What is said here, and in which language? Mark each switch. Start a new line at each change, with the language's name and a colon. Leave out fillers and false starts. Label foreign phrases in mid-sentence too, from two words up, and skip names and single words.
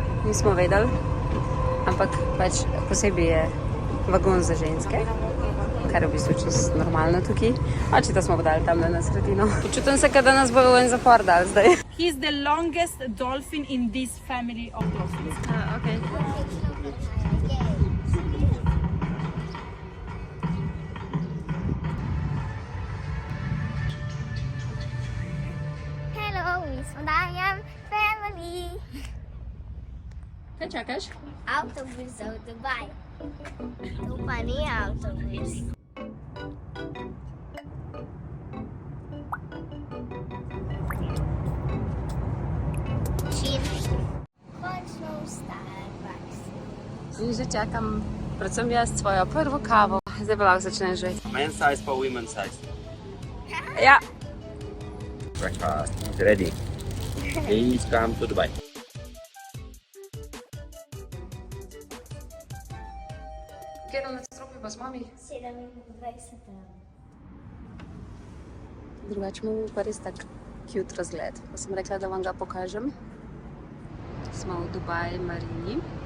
Slovenian: nismo vedeli, ampak pač posebej je vagon za ženske, kar je v bistvu čisto normalno tukaj. Očita smo podali tam na sredino. Počutim se, da nas bo v en zapor dal zdaj.
English: He's the longest dolphin in this family of dolphins. Okay. Hello,
Slovenian: mi smo DAMJAN Family. Kaj čakaš? Avtobus za v Dubaj. To pa ni avtobus. Končno v Starbucks. In že čakam, predvsem jaz, svojo prvo kavo. Zdaj pa lahko začneš že.
English: Men's size pa women's size.
Slovenian: Ja.
English: Breakfast is ready. Please come to Dubai.
Slovenian: Kje na stropi pa s mami? 27. Drugače imamo pa res tak cute razgled. Pa sem rekla, da vam ga pokažem. Smo v Dubai Marini.